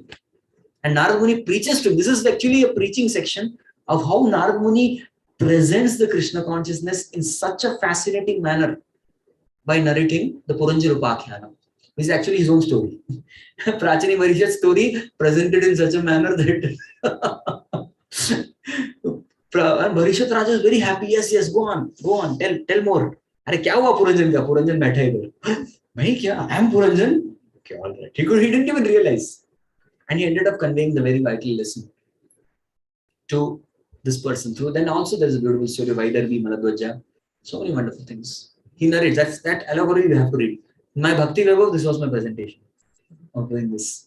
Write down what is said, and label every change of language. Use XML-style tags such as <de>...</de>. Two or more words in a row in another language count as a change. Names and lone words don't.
<en>And Narad Muni preaches to him. This is actually a preaching section of how Narad Muni presents the Krishna consciousness in such a fascinating manner by narrating the Puranjara Upakhyana. This is actually his own story. Prachini Barishat's story presented in such a manner that and Barishat Raja is very happy. Yes, go on, tell more.</en> <hi>अरे, क्या हुआ पुरंजन का? पुरंजन बैठा है इधर. मैं क्या?</hi> <en>I am Puranjan? Okay, all right. He didn't even realize. And he ended up conveying the very vital lesson to this person through. Then also there's a beautiful story of Vaidarvi, Maladwaja. So many wonderful things. He narrates. That allegory you have to read. In my Bhakti Vaibhav, this was my presentation of doing this.</en>